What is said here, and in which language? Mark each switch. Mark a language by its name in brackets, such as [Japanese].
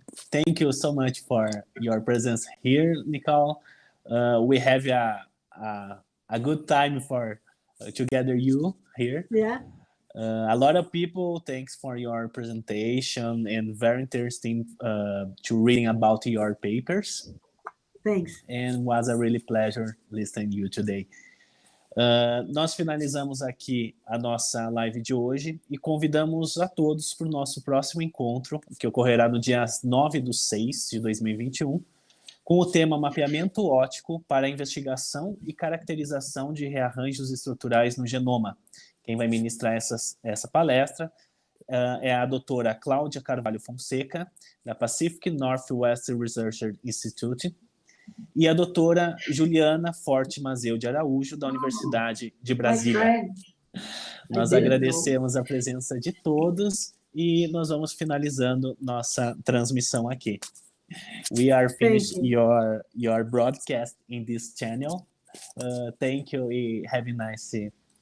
[English] Thank you so much for your presence here, Nicole. We have a good time for together you here. Yeah. A lot of people, thanks for your presentation and very interesting to reading about your papers. Thanks. And was a really pleasure listening to you today. [Portuguese] Nós finalizamos aqui a nossa live de hoje e convidamos a todos para o nosso próximo encontro, que ocorrerá no dia 9/6 de 2021, com o tema Mapeamento óptico para a investigação e caracterização de rearranjos estruturais no genoma. Quem vai ministrar essa palestra é a doutora Cláudia Carvalho Fonseca, da Pacific Northwest Research Institute, e a doutora Juliana Forte Mazeu de Araújo, da Universidade de Brasília. Nós agradecemos a presença de todos e nós vamos finalizando nossa transmissão aqui. [English] We are finished your broadcast in this channel. Thank you and have a nice day.